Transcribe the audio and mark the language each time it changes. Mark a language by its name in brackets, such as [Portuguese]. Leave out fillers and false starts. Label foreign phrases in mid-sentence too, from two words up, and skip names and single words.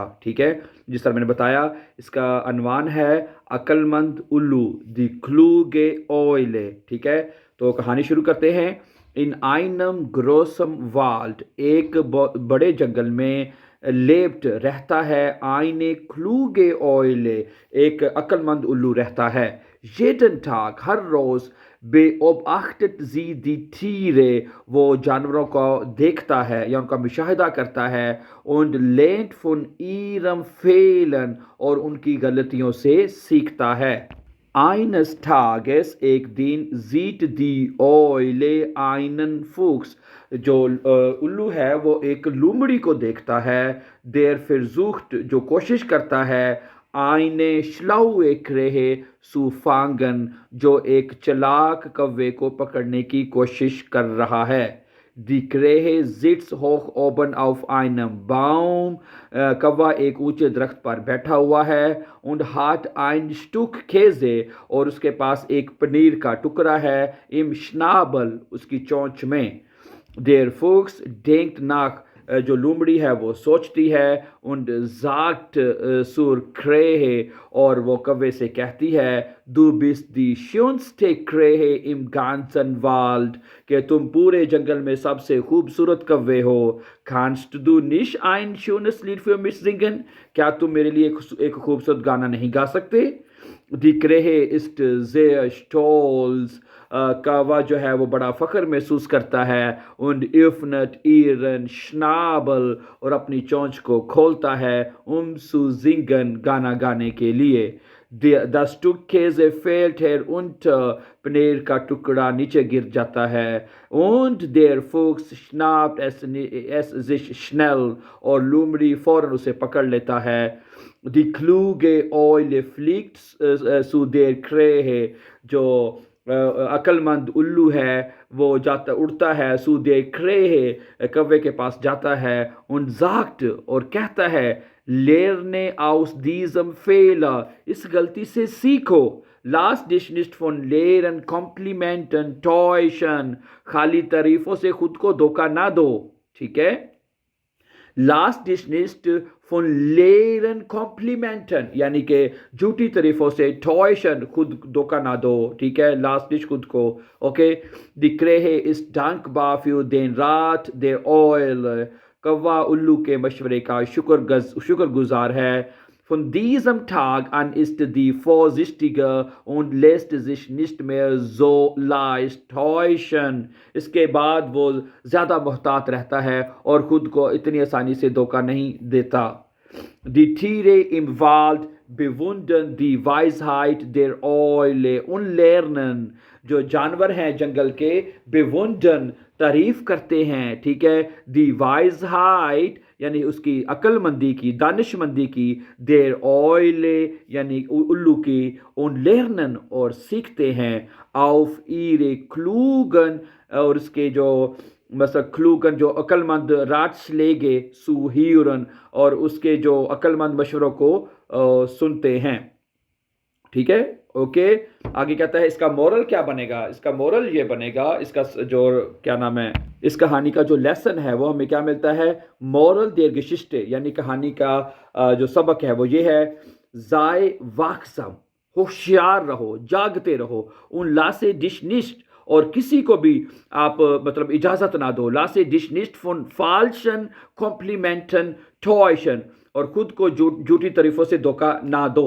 [Hindi] ठीक है, जिस तरह मैंने बताया, इसका अनवान है अक्लमंद उल्लू, [German] die kluge Eule. [Hindi] ठीक है, तो कहानी शुरू करते हैं। [German] in einem großen Wald, [Hindi] एक बड़े जंगल में लेप्ट रहता है [German] eine kluge Eule, [Hindi] एक अक्लमंद उल्लू रहता है। [German] jeden Tag, [Hindi] हर रोज [German] beobachtet sie die Tiere, [Hindi] वो जानवरों को देखता है या उनका मुशाहिदा करता है। [German] und lernt von ihrem Fehlen, [Hindi] और उनकी गलतियों से सीखता है। [German] Eines Tages, [Hindi] एक दिन, [German] sieht die Eule einen Fuchs, [Hindi] जो उल्लू है वो एक लूमड़ी को देखता है। [German] der versucht, [Hindi] जो कोशिश करता है, [German] eine schlaue Krähe zu fangen, [Hindi] जो एक चलाक कौवे को पकड़ने की कोशिश कर रहा है। [German] Die Krähe sitzt hoch oben auf einem Baum, [Hindi] कौवा एक ऊंचे दरख्त पर बैठा हुआ है। [German] und hat ein Stück Käse, [Hindi] और उसके पास एक पनीर का टुकड़ा है। [German] im Schnabel, [Hindi] उसकी चोंच में। [German] der Fuchs denkt nach, [Hindi] जो लूमड़ी है वो सोचती है। [German] und sagt zur Krähe, [Hindi] और वो कौवे से कहती है, [German] du bist die schönste Krähe im ganzen Wald, [Hindi] कि तुम पूरे जंगल में सबसे खूबसूरत कौवे हो। [German] kannst du nicht ein schönes Lied für mich singen, [Hindi] क्या तुम मेरे लिए एक खूबसूरत गाना नहीं गा सकते। [German] die Krähe ist sehr stolz, [Hindi] कौवा जो है वो बड़ा फ़ख्र महसूस करता है। [German] und öffnet ihren Schnabel, [Hindi] और अपनी चोंच को खोलता है, [German] zu singen, [Hindi] गाना गाने के लिए। [German] das Stück Käse fällt herunter, [Hindi] पनीर का टुकड़ा नीचे गिर जाता है। [German] und der Fuchs schnappt es sich schnell, [Hindi] और लूमड़ी फौरन उसे पकड़ लेता है। [German] die kluge Eule fliegt zu der Krähe, [Hindi] जो अक्लमंद उल्लू है वो जाता उड़ता है। [German] zu der Krähe, [Hindi] कौवे के पास जाता है। [German] und sagt, [Hindi] और कहता है, [German] lerne aus diesem Fehler, [Hindi] इस गलती से सीखो। [German] lass dich nicht von leeren Komplimenten täuschen, [Hindi] खाली तारीफों से खुद को धोखा ना दो। ठीक है, [German] lass dich nicht von leeren Komplimenten, [Hindi] यानी कि झूठी तारीफों से, täuschen, खुद धोखा ना दो। ठीक है, [German] lass dich, [Hindi] खुद को। ओके, [German] die Krähe ist dankbar für den Rat der Eule, [Hindi] कौवा उल्लू के मशवरे का शुक्रगुजार है। [German] von diesem Tag an ist die vorsichtiger und lässt sich nicht mehr so leicht täuschen, [Hindi] इसके बाद वो ज़्यादा मोहतात रहता है और खुद को इतनी आसानी से धोखा नहीं देता। [German] die Tiere im Wald bewundern die Weisheit der Eule und lernen, [Hindi] जो जानवर हैं जंगल के, bewundern, तारीफ करते हैं। ठीक है, [German] die Weisheit, [Hindi] यानी उसकी अक्लमंदी की, दानिशमंदी की, [German] der Eule, [Hindi] यानी उल्लू की, [German] und lernen, [Hindi] और सीखते हैं, [German] auf ihre klugen, [Hindi] और उसके जो मतलब क्लूगन, जो अक्लमंद, [German] Ratschläge zu hören, [Hindi] और उसके जो अक्लमंद मशवरों को सुनते हैं। ठीक है, ओके। आगे कहता है इसका मोरल क्या बनेगा। इसका मोरल ये बनेगा, इसका जो क्या नाम है, इस कहानी का जो लेसन है वो हमें क्या मिलता है। [German] Moral der Geschichte, [Hindi] यानी कहानी का जो सबक है वो ये है, [German] sei wachsam, [Hindi] होशियार रहो, जागते रहो, [German] und lass dich nicht, [Hindi] और किसी को भी आप मतलब इजाज़त ना दो, [German] lass dich nicht von falschen Komplimenten täuschen, [Hindi] और खुद को झूठी तारीफों से धोखा ना दो।